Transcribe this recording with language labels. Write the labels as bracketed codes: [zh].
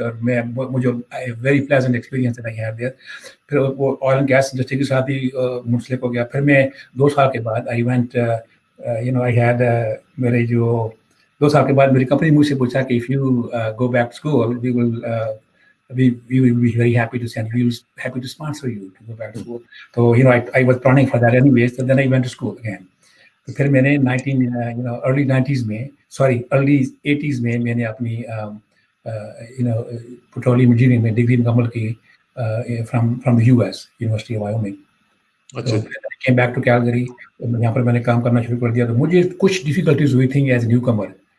[hi] और मुझे [en] Very pleasant experience that I had there. [hi] फिर वो ऑयल एंड गैस इंडस्ट्री के साथ ही मुंसलिक हो गया. फिर मैं 2 साल के बाद आई वेंट आई हैड मेरे जो 2 साल के बाद मेरी कंपनी मुझसे पूछा कि [en] If you go back to school we will be very happy to send you, happy to sponsor you to go back to school. So I was planning for that anyways. So then I went to school again. [hi] तो फिर मैंने early 90s में early 80s में मैंने अपनी petroleum engineering में degree मुकम्मल की [en] From the US University of Wyoming. [hi] तो फिर [en] Came back to Calgary. [hi] यहाँ पर मैंने काम करना शुरू कर दिया. तो मुझे कुछ डिफिकल्टीज हुई थी [en] As newcomer.